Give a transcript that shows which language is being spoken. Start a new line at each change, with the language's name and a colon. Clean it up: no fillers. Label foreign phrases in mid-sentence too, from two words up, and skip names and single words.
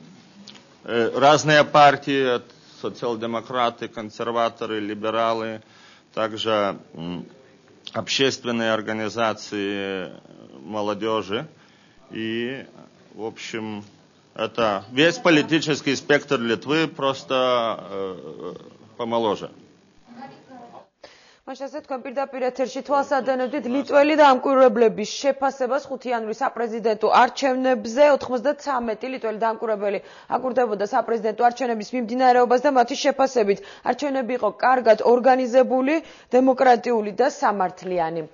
Russian: Разные партии, социал-демократы, консерваторы, либералы, также общественные организации молодежи. И, в общем, это весь политический спектр Литвы, просто помоложе.
Georgian: მაშასე თქვენ პირდაპირ ეთერში თვალსადენობდით ლიტველი დამკვირვებლების შეფასებას 5 იანვრის საპრეზიდენტო არჩევნებზე 93 ლიტველი დამკვირვებელი აკვირდებოდა საპრეზიდენტო არჩევნების მიმდინარეობას და მათი შეფასებით არჩევნები იყო კარგად ორგანიზებული, დემოკრატიული და სამართლიანი.